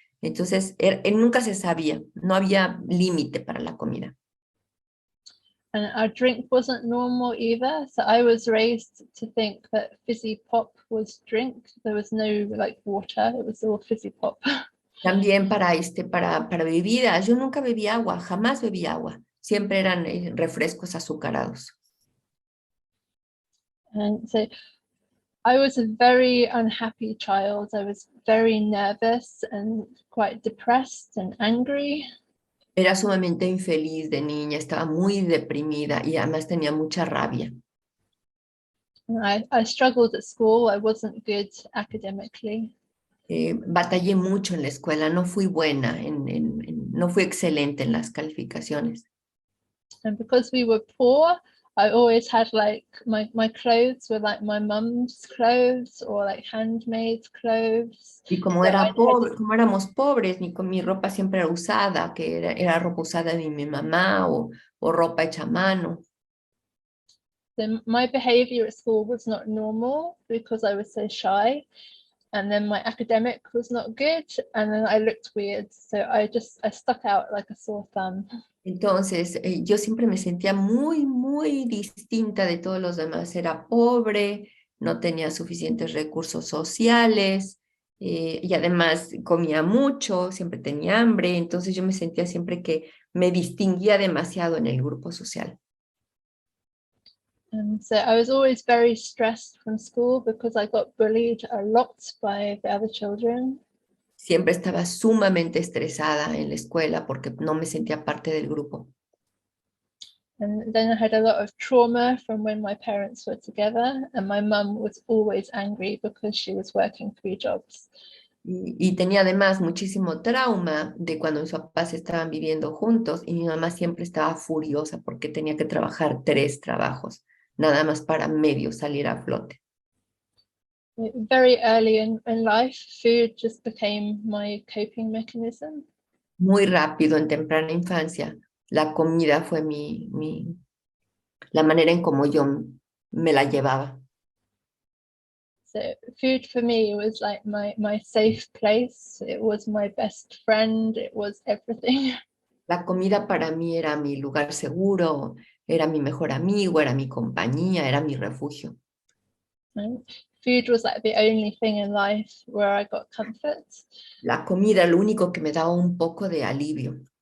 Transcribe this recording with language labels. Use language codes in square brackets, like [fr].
[es] Entonces, nunca se sabía, no había límite para la comida. [en] And our drink wasn't normal either. So I was raised to think that fizzy pop was drink. There was no like water, it was all fizzy pop. [es] También para bebidas, yo nunca bebí agua, jamás bebí agua. Siempre eran refrescos azucarados. [en] And so I was a very unhappy child. I was very nervous and quite depressed and angry. [es] Era sumamente infeliz de niña, estaba muy deprimida y además tenía mucha rabia. [en] I struggled at school. I wasn't good academically. [es] Batallé mucho en la escuela, no fui buena, no fui excelente en las calificaciones. [en] And because we were poor, I always had like my clothes were like my mum's clothes or like handmade clothes. [es] Y como [en] So I [es] era [en] had [es] pobre, como éramos pobres, mi ropa siempre era usada, que era ropa usada de mi mamá o ropa hecha a mano. [en] so my behavior at school was not normal because I was so shy. And then my academic was not good. And then I looked weird. So I stuck out like a sore thumb. [es] Entonces, yo siempre me sentía muy, muy distinta de todos los demás. Era pobre, no tenía suficientes recursos sociales y además comía mucho, siempre tenía hambre. Entonces yo me sentía siempre que me distinguía demasiado en el grupo social. [en] And so I was always very stressed from school because I got bullied a lot by the other children. [es] Siempre estaba sumamente estresada en la escuela porque no me sentía parte del grupo. [en] And then I had a lot of trauma from when my parents were together, and my mum was always angry because she was working 3 jobs. [es] Y tenía además muchísimo trauma de cuando mis papás estaban viviendo juntos y mi mamá siempre estaba furiosa porque tenía que trabajar 3 trabajos, nada más para medio salir a flote. [en] Very early in life, food just became my coping mechanism. [es] Muy rápido, en temprana infancia, la comida fue la manera en cómo yo me la llevaba. [en] So food for me was like my safe place. It was my best friend. It was everything. [es] La comida para mí era mi lugar seguro, era mi mejor amigo, era mi compañía, era mi refugio. [en] And food was like the only thing in life where I got comfort. [es] La comida, lo único que me daba un poco de alivio.